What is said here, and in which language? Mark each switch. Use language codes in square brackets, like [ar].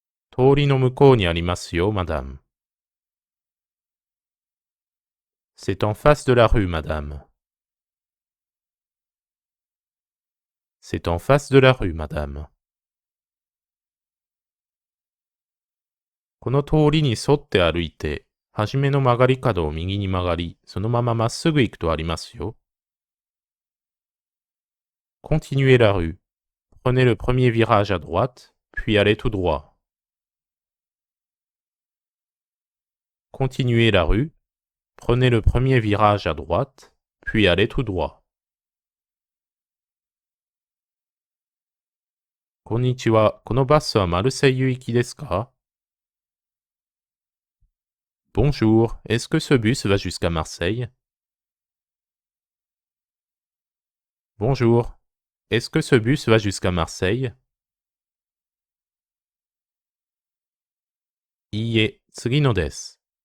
[ja] Tori no mukou ni arimasu yo, madame. [fr] C'est en face de la rue, madame. C'est en face de la rue, madame. [ja] この通りに沿って歩いて、はじめの曲がり角を右に曲がり、そのまままっすぐ行くとありますよ。 [fr] Continuez la rue. Prenez le premier virage à droite, puis allez tout droit. Continuez la rue. Prenez le premier virage à droite, puis allez tout droit. [ja] Konnichiwa, このバスはマルセイユ行きですか? [fr] Bonjour, est-ce que ce bus va jusqu'à Marseille? Bonjour, est-ce que ce bus va jusqu'à Marseille? [ja] Iie, tsugi no desu.